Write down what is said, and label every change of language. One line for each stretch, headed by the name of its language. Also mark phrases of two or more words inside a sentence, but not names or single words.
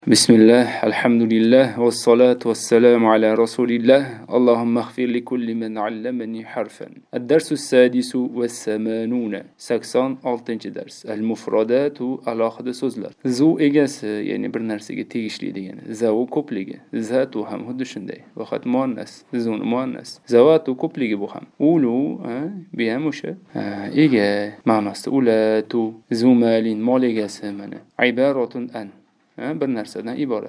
Arabic: بسم الله الحمد لله والصلاة والسلام على رسول الله اللهم اغفر لكل من علمني حرفا الدرس السادس والثمانون
Uzbek: 86 ders المفردات alohida so'zlar zu egasi ya'ni bir narsaga tegishli degani zavu ko'pligi zatu ham xuddi shunday faqat muannas zun muannas zavatu ko'pligi bu ham ulu bu ham o'sha ega ma'nosida ulatu zumalin mol egasi mana
Arabic: عبارة عن
Uzbek: bir narsadan iborat.